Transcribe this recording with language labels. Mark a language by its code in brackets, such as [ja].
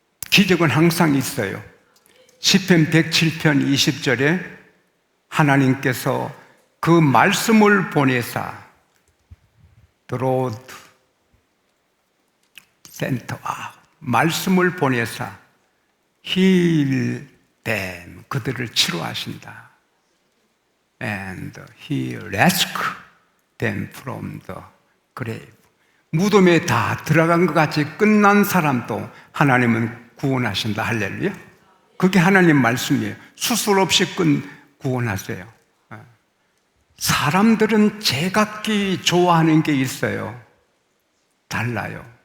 [ko] 기적은 항상 있어요. 시편 107편 20절에 하나님께서 그 말씀을 보내사 드로드 센터 말씀을 보내사 heal them 그들을 치료하신다. [en] And he rescued them from the grave. [ko] 무덤에 다 들어간 것 같이 끝난 사람도 하나님은 구원하신다. 할렐루야. 그게 하나님 말씀이에요. 수술 없이 구원하세요. 사람들은 제각기 좋아하는 게 있어요. 달라요.